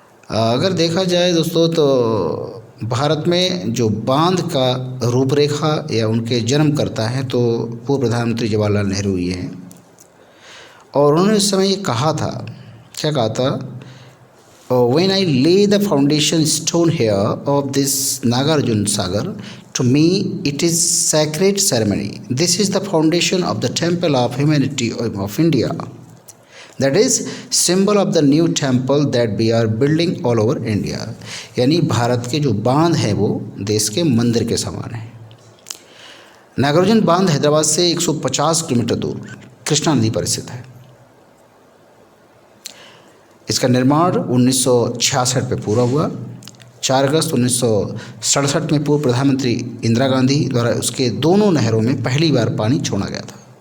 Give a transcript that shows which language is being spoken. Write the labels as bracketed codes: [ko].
[hi] अगर देखा जाए दोस्तों तो भारत में जो बांध का रूपरेखा या उनके जन्म करता है तो पूर्व प्रधानमंत्री जवाहरलाल नेहरू ही हैं और उन्होंने इस समय ये कहा था, क्या कहा था? [en] When I lay the foundation stone here of this Nagarjun Sagar, to me it is sacred ceremony. This is the foundation of the temple of humanity of India. That is symbol of the new temple that we are building all over India. [hi] यानी भारत के जो बांध है वो देश के मंदिर के समान है। नागार्जुन बांध हैदराबाद से 150 किलोमीटर दूर कृष्णा नदी पर स्थित है। इसका निर्माण 1966 में पूरा हुआ। 4 अगस्त 1967 में पूर्व प्रधानमंत्री इंदिरा गांधी द्वारा उसके दोनों नहरों में पहली बार पानी छोड़ा गया था।